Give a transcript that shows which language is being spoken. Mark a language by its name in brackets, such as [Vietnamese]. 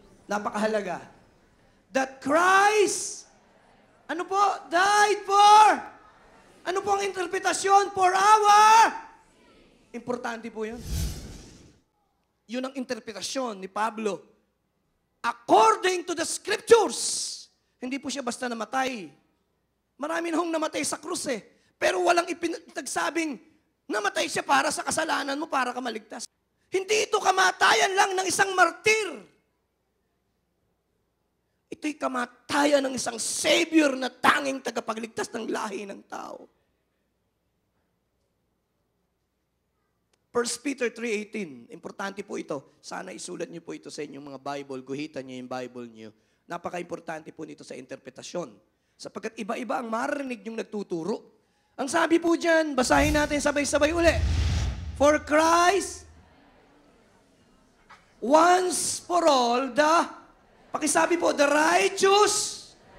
[Filipino] Napakahalaga. [English] That Christ, [Filipino] ano po? [English] Died for... [Filipino] Ano po ang interpretasyon? [English] For our... [Filipino] Importante po yun. Yun ang interpretasyon ni Pablo. [English] According to the Scriptures. [Filipino] Hindi po siya basta namatay. Marami na hong namatay sa krus eh. Pero walang ipinagsabing namatay siya para sa kasalanan mo, para ka maligtas. Hindi ito kamatayan lang ng isang martir. Ito'y kamatayan ng isang Savior na tanging tagapagligtas ng lahi ng tao. 1 Peter 3:18. Importante po ito. Sana isulat niyo po ito sa inyong mga Bible. Guhitan niyo yung Bible niyo. Napaka-importante po nito sa interpretasyon. Sapagkat iba-iba ang marinig yung nagtuturo. Ang sabi po dyan, basahin natin sabay-sabay uli. [English] For Christ, once for all, [Filipino] pakisabi po, [English] the righteous.